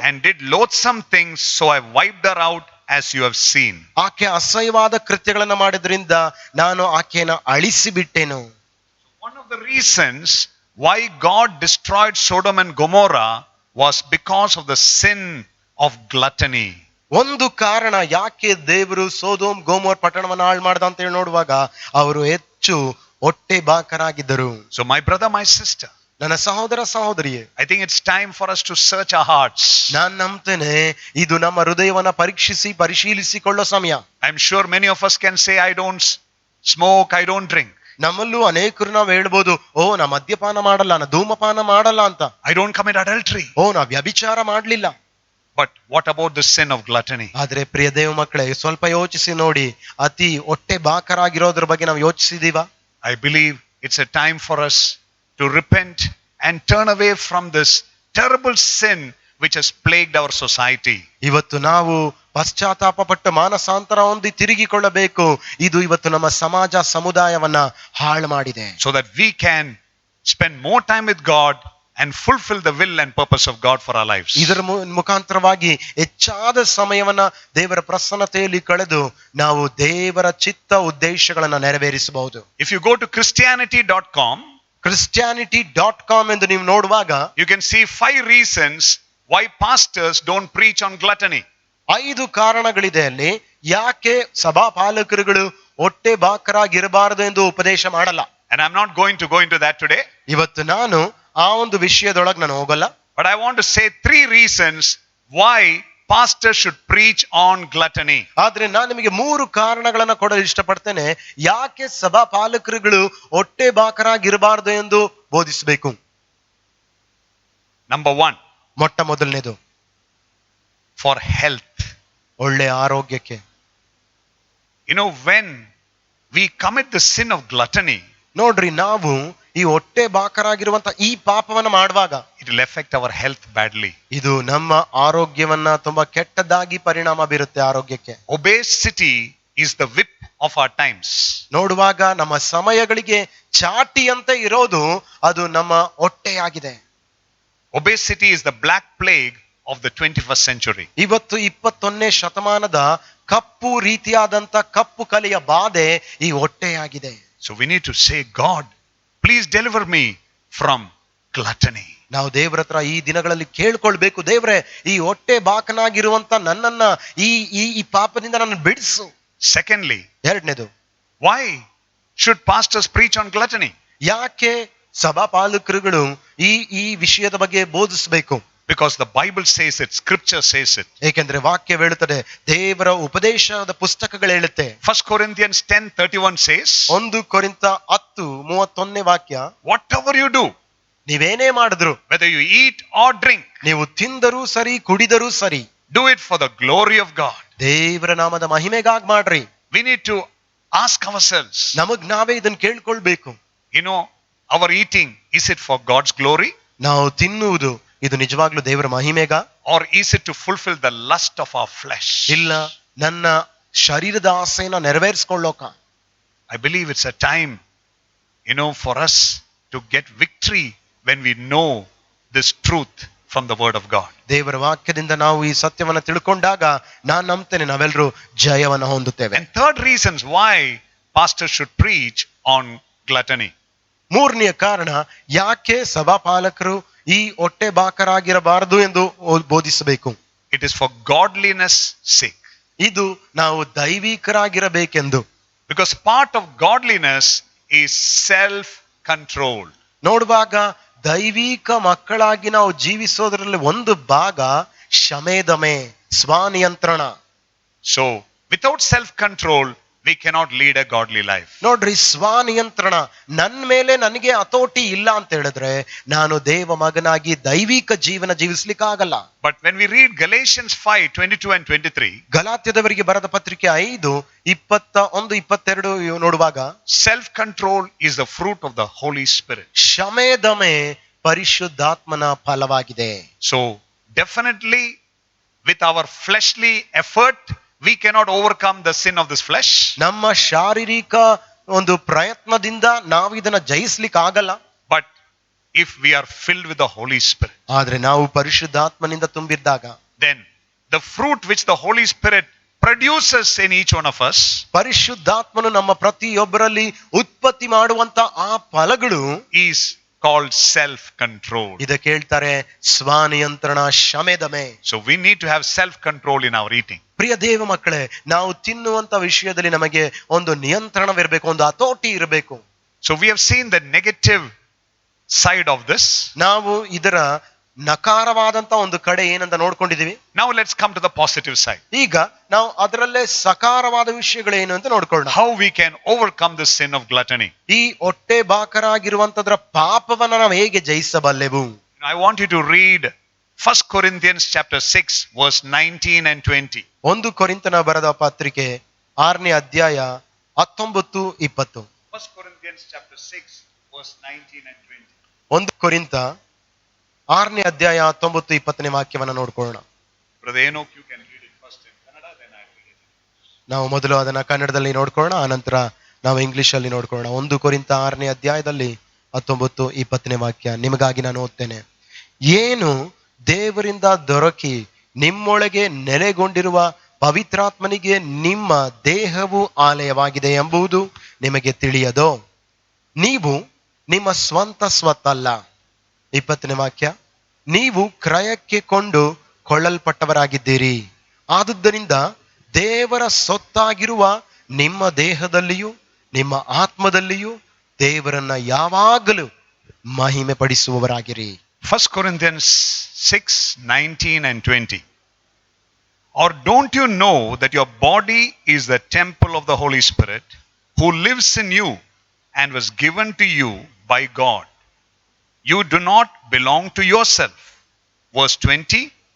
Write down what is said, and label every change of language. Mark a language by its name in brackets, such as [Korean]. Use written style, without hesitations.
[English] and did loathsome things, so I wiped her out as you have seen. [Kannada] ಆಕೆ ಅಸಹ್ಯವಾದ ಕೃತ್ಯಗಳನ್ನ ಮಾಡಿದ್ರಿಂದ ನಾನು ಆಕೆಯನ್ನು ಅಳಿಸಿ ಬಿಟ್ಟೆನು. [English] One of the reasons why God destroyed Sodom and Gomorrah was because of the sin of gluttony. [Kannada] ಒಂದು ಕಾರಣ ಯಾಕೆ ದೇವರು ಸೊದೋಮ್ ಗೊಮೋರ್ ಪಟ್ಟಣವನ್ನು ಹಾಳು ಮಾಡ್ದ ಅಂತ ಹೇಳಿ ನೋಡುವಾಗ ಅವರು ಹೆಚ್ಚು ಹೊಟ್ಟೆ ಬಾಕರಾಗಿದ್ದರು. [English] So my brother, my sister, [Kannada] ನನ್ನ ಸಹೋದರ ಸಹೋದರಿಯೇ, [English] I think it's time for us to search our hearts. [Kannada] ನಾನು ನಂಬ್ತೇನೆ ಇದು ನಮ್ಮ ಹೃದಯವನ್ನ ಪರಿಶೀಲಿಸಿಕೊಳ್ಳೋ ಸಮಯ. [English] I'm sure many of us can say, I don't smoke, I don't drink. [Kannada] ನಮ್ಮಲ್ಲೂ ಅನೇಕರು ನಾವು ಹೇಳ್ಬೋದು, ಓ ನಾ ಮದ್ಯಪಾನ ಮಾಡಲ್ಲ, ನಾ ಧೂಮಪಾನ ಮಾಡಲ್ಲ ಅಂತ. [English] I don't commit adultery. [Kannada] ಓ ನಾ ವ್ಯಭಿಚಾರ ಮಾಡ್ಲಿಲ್ಲ. [English] But what about the sin of gluttony? [Kannada] ಆದ್ರೆ ಪ್ರಿಯ ದೇವ ಮಕ್ಕಳೇ, ಸ್ವಲ್ಪ ಯೋಚಿಸಿ ನೋಡಿ, ಅತಿ ಹೊಟ್ಟೆ ಬಾಕರಾಗಿರೋದ್ರ ಬಗ್ಗೆ ನಾವು ಯೋಚಿಸಿದೀವ? [English] I believe it's a time for us to repent and turn away from this terrible sin which has plagued our society. [Kannada] ಇವತ್ತು ನಾವು ಪಶ್ಚಾತ್ತಾಪ ಪಟ್ಟು ಮಾನಸಾಂತರ ಹೊಂದಿ ತಿರುಗಿಕೊಳ್ಳಬೇಕು. ಇದು ಇವತ್ತು ನಮ್ಮ ಸಮಾಜ ಸಮುದಾಯವನ್ನ ಹಾಳು ಮಾಡಿದೆ. [English] So that we can spend more time with God and fulfill the will and purpose of God for our lives. [Kannada] ಇದರ ಮುಖಾಂತರವಾಗಿ ಹೆಚ್ಚಾದ ಸಮಯವನ್ನ ದೇವರ ಪ್ರಸನ್ನತೆಯಲ್ಲಿ ಕಳೆದು ನಾವು ದೇವರ ಚಿತ್ತ ಉದ್ದೇಶಗಳನ್ನ ನೆರವೇರಿಸಬಹುದು. [English] If you go to Christianity.com, [Kannada] Christianity.com ಎಂದು ನೀವು ನೋಡುವಾಗ [English] you can see 5 reasons why pastors don't preach on gluttony. [Kannada] 5 ಕಾರಣಗಳಿದೆ ಅಲ್ಲಿ ಯಾಕೆ ಸಭಾಪಾಲಕರುಗಳು ಹೊಟ್ಟೆ ಬಾಕರಾಗಿರಬಾರದು ಎಂದು ಉಪದೇಶ ಮಾಡಲ್ಲ. [English] And I'm not going to go into that today. [Kannada] ಇವತ್ತು ನಾನು ಆ ಒಂದು ವಿಷಯದೊಳಗೆ ನಾನು ಹೋಗಲ್ಲ. [English] But I want to say 3 reasons why pastors should preach on gluttony. [Kannada] ಆದ್ರೆ ನಾನು ನಿಮಗೆ 3 ಕಾರಣಗಳನ್ನ ಕೊಡಲು ಇಷ್ಟಪಡ್ತೇನೆ ಯಾಕೆ ಸಭಾಪಾಲಕರುಗಳು ಹೊಟ್ಟೆ ಬಾಕರಾಗಿರಬಾರದು ಎಂದು ಬೋಧಿಸಬೇಕು. [English] Number 1, [Kannada] ಮೊಟ್ಟ ಮೊದಲನೇದು [English] for health. [Kannada] ಒಳ್ಳೆ ಆರೋಗ್ಯಕ್ಕೆ. [English] You know, when we commit the sin of gluttony, [Kannada] ನೋಡ್ರಿ, ನಾವು ಈ ಹೊಟ್ಟೆ ಬಾಕರಾಗಿರುವಂತ ಈ ಪಾಪವನ್ನ ಮಾಡುವಾಗ [English] it will affect our health badly. [Kannada] ಇದು ನಮ್ಮ ಆರೋಗ್ಯವನ್ನ ತುಂಬಾ ಕೆಟ್ಟದಾಗಿ ಪರಿಣಾಮ ಬೀರುತ್ತೆ ಆರೋಗ್ಯಕ್ಕೆ. [English] Obesity is the whip of our times. [Kannada] ನೋಡುವಾಗ ನಮ್ಮ ಸಮಯಗಳಿಗೆ ಚಾಟಿಯಂತೆ ಇರೋದು ಅದು ನಮ್ಮ ಹೊಟ್ಟೆಯಾಗಿದೆ. [English] Obesity is the black plague of the 21st century. [Kannada] ಇವತ್ತು 21ನೇ ಶತಮಾನದ ಕಪ್ಪು ರೀತಿಯಾದಂತ ಕಪ್ಪು ಕಲೆಯ ಬಾಧೆ ಈ ಹೊಟ್ಟೆಯಾಗಿದೆ. [English] So we need to say, God, please deliver me from gluttony. [Kannada] ನಾವು ದೇವರ ಹತ್ರ ಈ ದಿನಗಳಲ್ಲಿ ಕೇಳ್ಕೊಳ್ಬೇಕು, ದೇವರೇ ಈ ಹೊಟ್ಟೆ ಬಾಕನಾಗಿರುವಂತ ನನ್ನನ್ನ ಈ ಪಾಪದಿಂದ ನನ್ನ ಬಿಡಿಸು. [English] Secondly, [Kannada] ಎರಡನೇದು, [English] why should pastors preach on gluttony? [Kannada] ಯಾಕೆ ಸಭಾಪಾಲಕರುಗಳು ಈ ವಿಷಯದ ಬಗ್ಗೆ ಬೋಧಿಸಬೇಕು? [English] Because the Bible says it, scripture says it. [Kannada] ಏಕೆಂದ್ರೆ ವಾಕ್ಯ ಹೇಳುತ್ತದೆ, ದೇವರ ಉಪದೇಶದ ಪುಸ್ತಕಗಳು ಹೇಳುತ್ತೆ. [English] 1 Corinthians 10:31 says, [Kannada] 1 ಕೊರಿಂಥ 10:31 ವಾಕ್ಯ, [English] whatever you do, [Kannada] ನೀವೇನೇ ಮಾಡಿದ್ರು, [English] whether you eat or drink, [Kannada] ನೀವು ತಿಂದರೂ ಸರಿ ಕುಡಿದರೂ ಸರಿ, [English] do it for the glory of God. [Kannada] ದೇವರ ನಾಮದ ಮಹಿಮೆಗಾಗಿ ಮಾಡ್ರಿ. [English] We need to ask ourselves, [Kannada] ನಮಗ್ ನಾವೇ ಇದನ್ನ ಕೇಳ್ಕೊಳ್ಬೇಕು. [English] you know, our eating, is it for God's glory? [Kannada] ನಾವು ತಿನ್ನುವುದು ಇದು ನಿಜವಾಗ್ಲೂ ದೇವರ ಮಹಿಮೆಗ, [English] Or is it to fulfill the lust of our flesh? [Kannada] ಇಲ್ಲ ನನ್ನ ಶರೀರದ ಆಸೆಯನ್ನ ನೆರವೇರಿಸಿಕೊಳ್ಳೋಕ? [English] I believe it's a time, you know, for us to get victory when we know this truth from the word of God. [Kannada] ದೇವರ ವಾಕ್ಯದಿಂದ ನಾವು ಈ ಸತ್ಯವನ್ನ ತಿಳ್ಕೊಂಡಾಗ ನಾನು ನಂಬ್ತೇನೆ ನಾವೆಲ್ಲರೂ ಜಯವನ್ನ ಹೊಂದುತ್ತೇವೆ. [English] And third reasons why pastors should preach on gluttony. [Kannada] ಮೂರನೆಯ ಕಾರಣ ಯಾಕೆ ಸಭಾಪಾಲಕರು ಈ ಹೊಟ್ಟೆ ಬಾಕರಾಗಿರಬಾರದು ಎಂದು ಬೋಧಿಸಬೇಕು. [English] It is for godliness sake. [Kannada] ಇದು ನಾವು ದೈವಿಕರಾಗಿರಬೇಕೆಂದು. [English] Because part of godliness is self-control. [Kannada] ನೋಡುವಾಗ ದೈವಿಕ ಮಕ್ಕಳಾಗಿ ನಾವು ಜೀವಿಸೋದ್ರಲ್ಲಿ ಒಂದು ಭಾಗ ಶಮೇದಮೆ, ಸ್ವಾನಿಯಂತ್ರಣ. [English] So, without self-control, we cannot lead a godly life. [Kannada] ನೋಡ್ರಿ, ಸ್ವಾನಿಯಂತ್ರಣ, ನನ್ನ ಮೇಲೆ ನನಗೆ ಹತೋಟಿ ಇಲ್ಲ ಅಂತ ಹೇಳಿದ್ರೆ ನಾನು ದೇವ ಮಗನಾಗಿ ದೈವಿಕ ಜೀವನ ಜೀವಿಸ್ಲಿಕ್ಕಾಗಲ್ಲ. [English] But when we read Galatians 5:22 and 23, [Kannada] ಗಲಾತ್ಯದವರಿಗೆ ಬರೆದ ಪತ್ರಿಕೆ 5:21-22 ನೋಡುವಾಗ, [English] self-control is the fruit of the Holy Spirit. [Kannada] ಶಮೇದಮೆ ಪರಿಶುದ್ಧಾತ್ಮನ ಫಲವಾಗಿದೆ. [English] So, definitely with our fleshly effort, we cannot overcome the sin of this flesh. [Kannada] ನಮ್ಮ ಶಾರೀರಿಕ ಒಂದು ಪ್ರಯತ್ನದಿಂದ ನಾವು ಇದನ್ನ ಜಯಿಸ್ಲಿಕ್ಕೆ ಆಗಲ್ಲ. [English] But if we are filled with the Holy Spirit, [Kannada] ಆದ್ರೆ ನಾವು ಪರಿಶುದ್ಧಾತ್ಮನಿಂದ ತುಂಬಿದ್ದಾಗ, [English] then the fruit which the Holy Spirit produces in each one of us, [Kannada] ಪರಿಶುದ್ಧಾತ್ಮನು ನಮ್ಮ ಪ್ರತಿಯೊಬ್ಬರಲ್ಲಿ ಉತ್ಪತ್ತಿ ಮಾಡುವಂತ ಆ ಫಲಗಳು [English] is called self-control. [Kannada] ಇದಕ್ಕೆ ಹೇಳ್ತಾರೆ ಸ್ವಾನಿಯಂತ್ರಣ, ಶಮೇದಮೆ. [English] So we need to have self-control in our eating. [Kannada] ಪ್ರಿಯ ದೇವ ಮಕ್ಕಳೇ, ನಾವು ತಿನ್ನುವಂತ ವಿಷಯದಲ್ಲಿ ನಮಗೆ ಒಂದು ನಿಯಂತ್ರಣವಿರಬೇಕು, ಒಂದು ಹತೋಟಿ ಇರಬೇಕು. [English] So we have seen the negative side of this. [Kannada] ನಾವು ಇದರ ನಕಾರವಾದಂತ ಒಂದು ಕಡೆ ಏನಂತ ನೋಡ್ಕೊಂಡಿದೀವಿ. [English] Now let's come to the positive side. [Kannada] ಈಗ ನಾವು ಅದರಲ್ಲೇ ಸಕಾರವಾದ ವಿಷಯಗಳೇನು ಅಂತ ನೋಡ್ಕೊಳ್ಳೋಣ. [English] How we can overcome the sin of gluttony. [Kannada] ಈ ಹೊಟ್ಟೆ ಬಾಕರಾಗಿರುವಂತದ್ರ ಪಾಪವನ್ನ ನಾವು ಹೇಗೆ ಜಯಿಸಬಲ್ಲೆವು? [English] I want you to read 1 Corinthians chapter 6 verse 19 and 20. [Kannada] 1 ಕೊರಿಂಥನ ಬರೆದ ಪತ್ರಿಕೆ 6ನೇ ಅಧ್ಯಾಯ 19-20. [English] 1 Corinthians chapter 6 verse 19 and 20. [Kannada] 1 ಕೊರಿಂಥ 6ನೇ ಅಧ್ಯಾಯ 19-20 ವಾಕ್ಯವನ್ನ ನೋಡ್ಕೊಳ್ಳೋಣ. [English] Brother Enoch, you can read it first in Kannada, then I read it. [Kannada] ನಾವು ಮೊದಲು ಅದನ್ನ ಕನ್ನಡದಲ್ಲಿ ನೋಡ್ಕೊಳ್ಳೋಣ, ಆನಂತರ ನಾವು ಇಂಗ್ಲಿಷ್ ಅಲ್ಲಿ ನೋಡ್ಕೊಳ್ಳೋಣ. 1 ಕೊರಿಂಥ 6ನೇ ಅಧ್ಯಾಯದಲ್ಲಿ 19-20 ವಾಕ್ಯ ನಿಮಗಾಗಿ ನಾನು ಓದ್ತೇನೆ. ಏನು ದೇವರಿಂದ ದೊರಕಿ ನಿಮ್ಮೊಳಗೆ ನೆಲೆಗೊಂಡಿರುವ ಪವಿತ್ರಾತ್ಮನಿಗೆ ನಿಮ್ಮ ದೇಹವು ಆಲಯವಾಗಿದೆ ಎಂಬುದು ನಿಮಗೆ ತಿಳಿಯದೋ? ನೀವು ನಿಮ್ಮ ಸ್ವಂತ ಸ್ವತ್ತಲ್ಲ. 20ನೇ ವಾಕ್ಯ, ನೀವು ಕ್ರಯಕ್ಕೆ ಕೊಳ್ಳಲ್ಪಟ್ಟವರಾಗಿದ್ದೀರಿ. ಆದುದರಿಂದ ದೇವರ ಸೊತ್ತಾಗಿರುವ ನಿಮ್ಮ ದೇಹದಲ್ಲಿಯೂ ನಿಮ್ಮ ಆತ್ಮದಲ್ಲಿಯೂ ದೇವರನ್ನ ಯಾವಾಗಲೂ ಮಹಿಮೆ ಪಡಿಸುವವರಾಗಿರಿ. [English] 1 Corinthians 6, 19 and 20. Or don't you know that your body is the temple of the Holy Spirit who lives in you and was given to you by God? You do not belong to yourself. Verse 20.